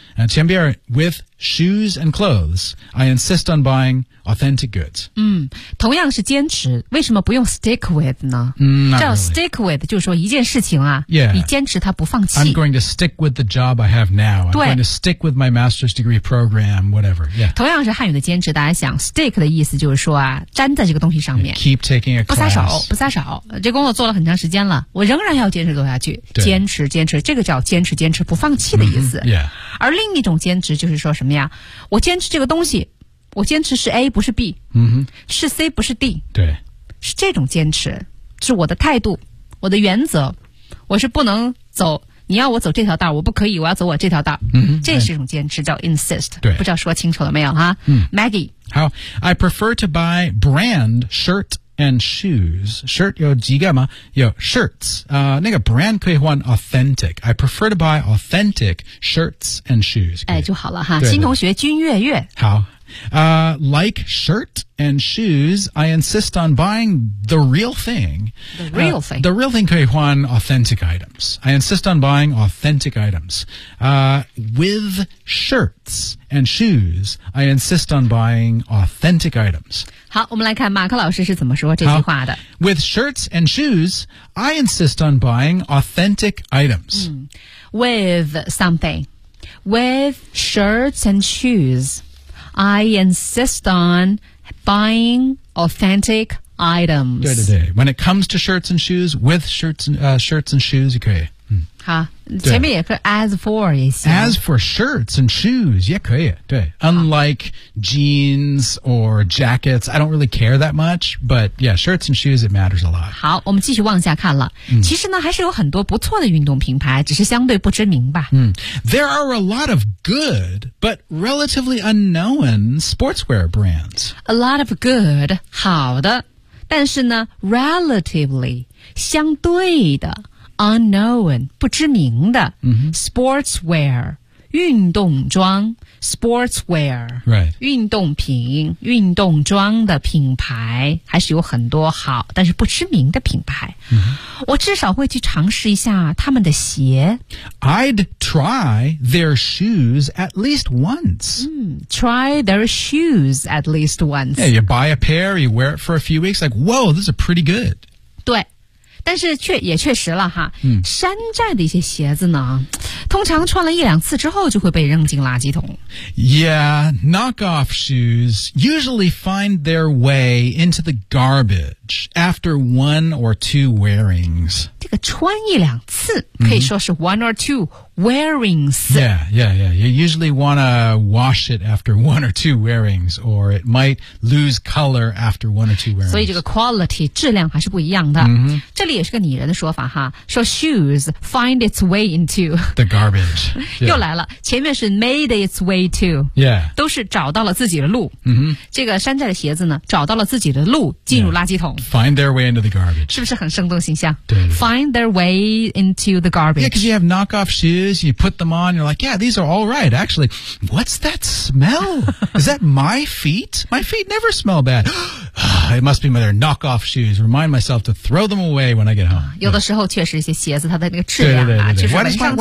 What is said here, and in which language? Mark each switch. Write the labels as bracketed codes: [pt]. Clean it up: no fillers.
[zh] 前边 [en] with shoes and clothes, I insist on buying authentic goods. [zh] 嗯，同样是坚持，为什么不用 [en] stick with [zh] 呢？嗯，叫 stick with 就是说一件事情啊， [en] yeah. [zh] 你坚持它不放弃。 [en] I'm going to stick with the job I have now. I'm going to stick with my master's degree program, whatever. Yeah. [zh] 同样是汉语的坚持，大家想 [en] stick [zh] 的意思就是说啊，粘在这个东西上面。 [en] Yeah, keep taking a class. [zh] 不撒手，不撒手。这工作做了很长时间了，我仍然要坚持做下去。坚持，坚持，这个叫坚持，坚持，不放弃的意思。 [en] Mm-hmm. Yeah. [zh] 而另一种坚持就是说什么呀，我坚持这个东西，我坚持是 A 不是 B、嗯、是 C 不是 D，对，是这种坚持，是我的态度，我的原则，我是不能走，你要我走这条道我不可以，我要走我这条道、嗯、这是一种坚持叫 insist，对，不知道说清楚了没有哈、嗯、 Maggie， [en] 好， I prefer to buy brand shirt and shoes， shirt [zh] 有几个吗，有 [en] shirts、 [zh] 那个 [en] brand [zh] 可以换 [en] authentic， I prefer to buy authentic shirts and shoes， [zh] 哎，就好了哈，新同学君月月， [en] 好、like shirt and shoes I insist on buying the real thing， the real thing、 the real thing [zh] 可以换 [en] authentic items， I insist on buying authentic items、with shirts and shoes I insist on buying authentic items。 [zh] 好，我们来看马克老师是怎么说这句话的。 [en] With shirts and shoes, I insist on buying authentic items.、嗯、with something. With shirts and shoes, I insist on buying authentic items. [zh] 对对对。 [en] When it comes to shirts and shoes, with shirts and,、shirts and shoes, [zh] 也可以。 [en] 嗯、 [zh] 好，前面也可以 as for 也行。 [en] As for shirts and shoes, [zh] 也可以。对。 [en] Unlike jeans or jackets, I don't really care that much, but yeah, shirts and shoes, it matters a lot. [zh] 好，我们继续往下看了。嗯、其实呢还是有很多不错的运动品牌，只是相对不知名吧。嗯。 [en] There are a lot of good, but relatively unknown sportswear brands. A lot of good, [zh] 好的。但是呢 relatively, 相对的。 Unknown, 不知名的、 mm-hmm. Sportswear, 运动装 Sportswear,、 [en] right. [zh] 运动品运动装的品牌还是有很多好但是不知名的品牌、 mm-hmm. 我至少会去尝试一下他们的鞋 [en] I'd try their shoes at least once、 mm, Try their shoes at least once Yeah, you buy a pair, you wear it for a few weeks Like, whoa, this is pretty good [zh] 对但是却也确实了哈、嗯、山寨的一些鞋子呢通常穿了一两次之后就会被扔进垃圾桶 [en] Yeah, knockoff shoes usually find their way into the garbage after one or two wearings [zh] 这个穿一两次可以说是 [en] one or two wearings Yeah, yeah, yeah You usually want to wash it after one or two wearings or it might lose color after one or two wearings [zh] 所以这个 quality 质量还是不一样的、 mm-hmm. 这里也是个拟人的说法哈说 [en] shoes find its way into The garbage、yeah. [zh] 又来了前面是 [en] made its way to Yeah [zh] 都是找到了自己的路、 mm-hmm. 这个山寨的鞋子呢找到了自己的路进入垃圾桶、 [en] yeah. Find their way into the garbage [zh] 是不是很生动形象对对 [en] Find their way into the garbage Yeah, because you have knockoff shoes You put them on, you're like, yeah, these are all right. Actually, what's that smell? Is that my feet? My feet never smell bad. It must be my knockoff shoes. Remind myself to throw them away when I get home. [zh] 有的时候确实一些鞋子它的那个质量啊，就是闻上去。